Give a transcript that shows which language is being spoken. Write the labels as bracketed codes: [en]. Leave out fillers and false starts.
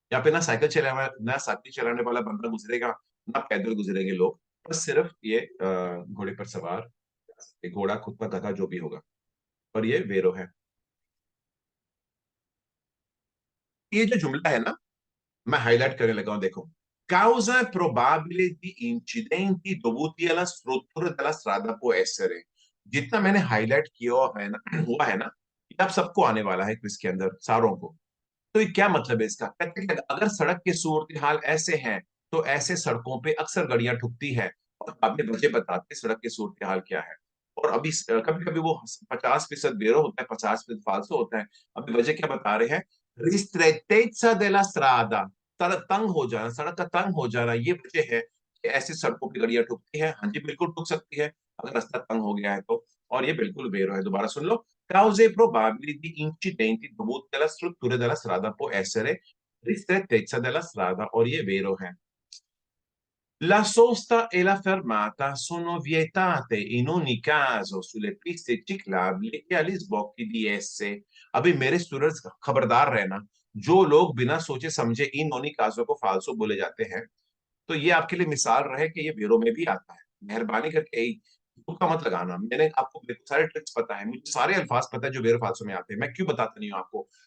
[hi] यहाँ पे ना साइकिल चलाने वाला बंदा गुजरेगा, ना पैदल गुजरेंगे लोग, बस सिर्फ ये घोड़े पर सवार, घोड़ा खुद का गधा जो भी होगा। और ये वेरो है। ये जो जुमला है ना, मैं हाईलाइट करने लगा हूं, देखो। [it] Causa probabile di incidenti dovuti alla struttura della strada può essere। [hi] जितना मैंने हाईलाइट किया है ना, हुआ है ना, ये आप सबको आने वाला है क्विज के अंदर, सारों को। तो ये क्या मतलब है इसका? कहते हैं कि अगर सड़क के सूरत हाल ऐसे हैं, तो ऐसे सड़कों पे अक्सर गाड़ियां ठुकती है। और आपने मुझे बताते सड़क के सूरत हाल क्या है। और अभी कभी कभी वो 50% बेरो होता है, 50% फालसो होता है। अभी वजह क्या बता रहे हैं? [it] Ristrettezza della strada, [hi] सड़क तंग हो जाना, सड़क का तंग हो जाना, ये वजह है कि ऐसी सड़कों पे गाड़ियां ठुकती है। हाँ जी, बिल्कुल ठुक सकती है अगर रास्ता तंग हो गया है तो। और ये बिल्कुल बेरो है, दोबारा सुन लो। [it] Cause probabili di incidenti dovuti alla struttura della strada può essere ristrettezza della strada, [hi] और ये vero है। [it] La sosta e la fermata sono vietate in ogni caso sulle piste ciclabili e agli sbocchi di esse। [hi] अभी मेरे students खबरदार रहना, जो लोग बिना सोचे समझे इन ओनी काजों को फालसो बोले जाते हैं, तो ये आपके लिए मिसाल रहे कि ये वेरो में भी आता है। मेहरबानी करके तुक्का मत लगाना। मैंने आपको मेरे को सारे ट्रिक्स पता है, मुझे सारे अल्फाज पता है जो वेरो फालसो में आते हैं। मैं क्यों बताता नहीं हूँ आपको?